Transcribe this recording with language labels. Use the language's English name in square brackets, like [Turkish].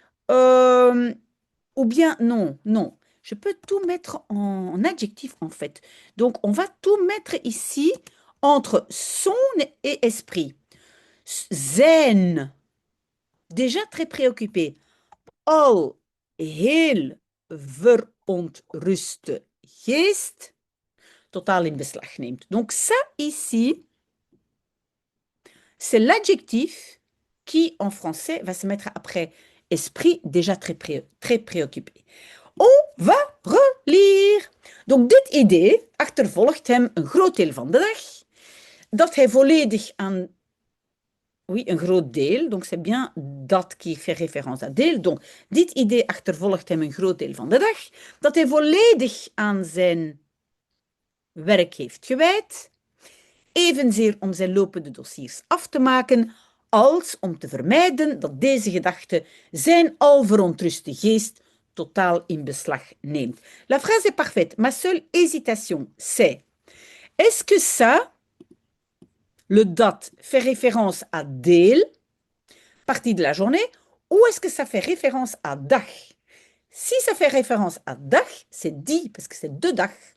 [French] Ou bien, non, non. Je peux tout mettre en adjectif, en fait. Donc, on va tout mettre ici entre son et esprit. Zijn, déjà très préoccupé. [Dutch] Al heel verontruste geest totaal in beslag neemt. [French] Donc ça ici, c'est l'adjectif qui en français va se mettre après esprit déjà très préoccupé. On va relire. [Dutch] Donc dit idee achtervolgt hem een groot deel van de dag. Dat hij volledig aan Oui, een groot deel. [French] Donc, c'est bien dat qui fait référence à deel. [Dutch] Donc, dit idee achtervolgt hem een groot deel van de dag. Dat hij volledig aan zijn werk heeft gewijd. Evenzeer om zijn lopende dossiers af te maken, als om te vermijden dat deze gedachte zijn al verontruste geest totaal in beslag neemt. [French] La phrase est parfaite. Ma seule hésitation, c'est est-ce que ça, le dat, fait référence à deel, partie de la journée, ou est-ce que ça fait référence à dag? Si ça fait référence à dag, c'est dit, parce que c'est deux dag.